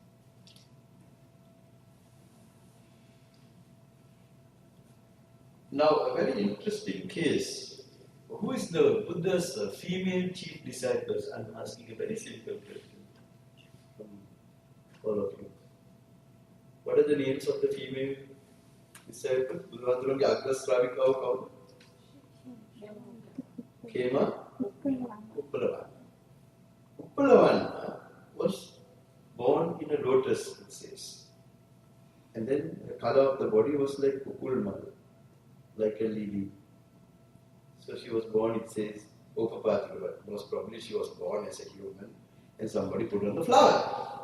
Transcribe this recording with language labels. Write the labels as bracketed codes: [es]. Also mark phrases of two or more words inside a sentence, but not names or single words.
[en] Now, a very interesting case. Who is the Buddha's female chief disciples? I'm asking a very simple question from all of you. What are the names of the female disciples? [hi] Buddha Agra Sravikav kaun? [en] Khema? Uppalavanna. Uppalavanna was born in a lotus, it says. And then the color of the body was like Kukulmal, like a lily. So she was born, it says, but most probably she was born as a human and somebody put on the flower.